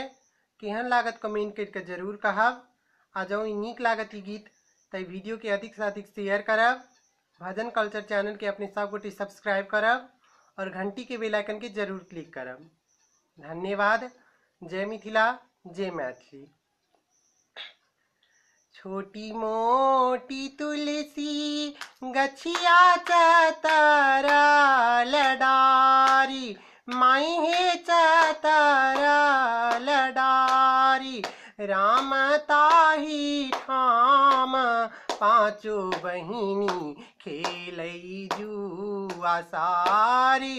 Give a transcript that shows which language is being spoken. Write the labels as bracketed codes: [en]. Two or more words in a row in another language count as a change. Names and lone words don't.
[mai] केहन लागत कमेंट करके जरूर कहब। आ जँ ई नीक लागत ई गीत तो वीडियो के अधिक से अधिक शेयर करब। भजन कल्चर चैनल के अपने सब गोटे सब्सक्राइब करब और घंटी के [en] bell icon [mai] के जरूर क्लिक करब। धन्यवाद। जय मिथिला, जय मैथिली। छोटी मोटी तुलसी गछिया चतरा लडारी, माई हे चतरा लडारी। राम ताही ठाम पाँचो बहिनी खेलई जुआ सारी।